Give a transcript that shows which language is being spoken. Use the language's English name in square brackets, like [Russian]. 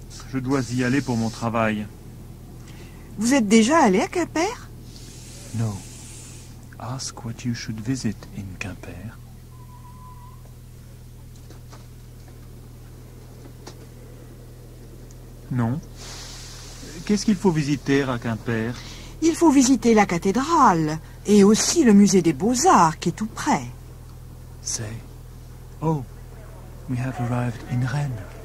[French] Je dois y aller pour mon travail. Vous êtes déjà allé à Quimper? [English] No. Ask what you should visit in Quimper. [French] Non. Qu'est-ce qu'il faut visiter à Quimper? Il faut visiter la cathédrale et aussi le musée des Beaux-Arts qui est tout près. [English] Say, oh, we have arrived in Rennes.